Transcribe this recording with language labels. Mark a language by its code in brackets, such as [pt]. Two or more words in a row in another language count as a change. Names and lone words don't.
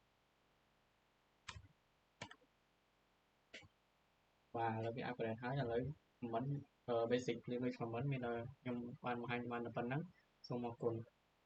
[km] បាទឥឡូវវា upgrade ហើយឥឡូវ [en] command basic language command [km] មានខ្ញុំបានបង្ហាញបានតែប៉ុណ្ណឹងសូមអរគុណ